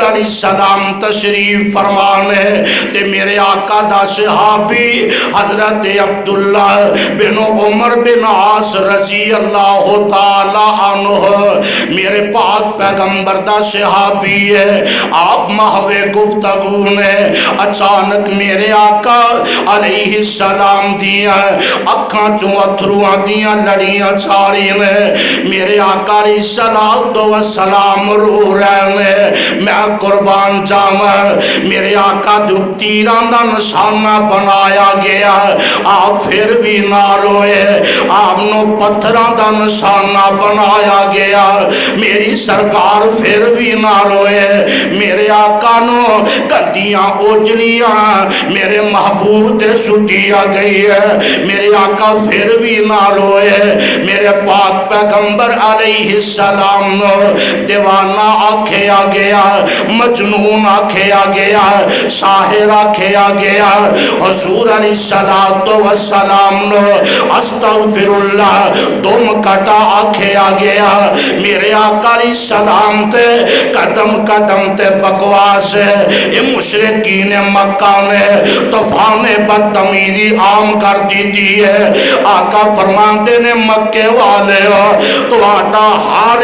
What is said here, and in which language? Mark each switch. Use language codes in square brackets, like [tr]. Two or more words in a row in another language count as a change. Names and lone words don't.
[pa] علیہ السلام تشریف فرمانے تے میرے آقا دا صحابی حضرت عبداللہ بن عمر بن عاص رضی اللہ تعالی عنہ میرے پاک پیغمبر دا صحابی ہے آپ محوے گفتگو نے اچانک میرے آقا علیہ السلام دیا اکھاں چوں اتھرواں دیا لڑیاں چھاری نے میرے آقا علیہ السلام رو رہے نے میں قربان جاواں میرے آقا جو تیراں دا نشانہ بنایا گیا آپ پھر بھی نہ روئے آپ نو پتھراں دا نشانہ بنایا گیا میری سرکار پھر بھی نہ روئے میرے آقا نو گندیاں اوجلیاں میرے محبوب دے سٹیا گئی ہے میرے آقا پھر بھی نہ روئے میرے پاک پیغمبر علیہ السلام نو دیوانہ آکھیا گیا مجنون آکھیا گیا ساحر آکھیا گیا حضور علیہ السلام نو استغفر اللہ دم کٹا آکھیا گیا میرے آقا علیہ السلام تے قدم قدم تے بکواس ہے یہ مشرقین مکہ نے [ur] طوفان بدتمیزی عام کر دی ہے [pa] آقا فرماندے نے مکے والے ہو تو آٹا ہر